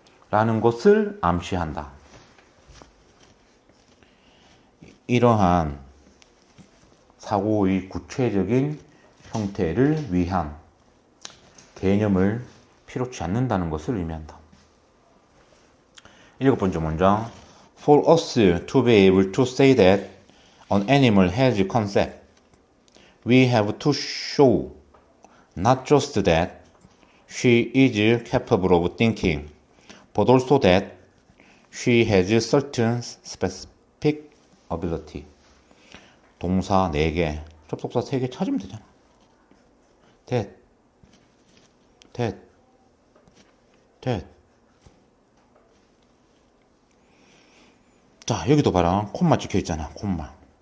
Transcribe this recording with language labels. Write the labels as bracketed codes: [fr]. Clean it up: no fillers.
[ko] 라는 것을 암시한다. 이러한 사고의 구체적인 형태를 위한 개념을 필요치 않는다는 것을 의미한다. 7번째 문장. [en] For us to be able to say that an animal has a concept, we have to show not just that she is capable of thinking, but also that she has certain specific ability. [ko] 동사 4개, 접속사 3개 찾으면 되잖아. [en] that. [ko] 자, 여기도 봐라. 콤마 찍혀 있잖아. 콤마.